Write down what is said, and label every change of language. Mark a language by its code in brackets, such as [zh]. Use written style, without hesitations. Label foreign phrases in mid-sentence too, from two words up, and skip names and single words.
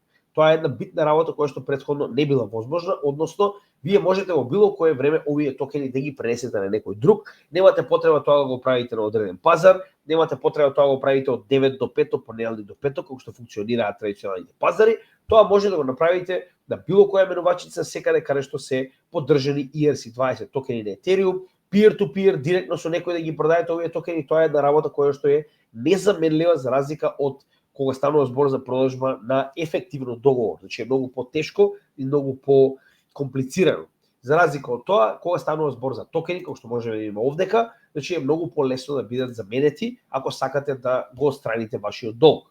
[mk] Тоа е една битна работа која што претходно не била возможна, односно вие можете во било кое време овие токени да ги пренесете на некој друг, немате потреба тоа да го правите на одреден пазар, немате потреба тоа да го правите од 9 до 5, понеделник до петок, како што функционираат традиционалните пазари, тоа може да го направите на било која менувачица секаде каде што се поддржани ERC20 токени на Ethereum, [en] peer-to-peer, [mk] директно со некој да ги продаете овие токени, тоа е една работа која што е незаменлива за разлика од кога станува збор за продажба на ефективно договор. Значи е многу потешко и многу по-комплицирано. За разлика од тоа, кога станува збор за токени, како што можеме да видиме овдека, значи е многу полесно да бидат заменети ако сакате да го отстраните вашиот долг.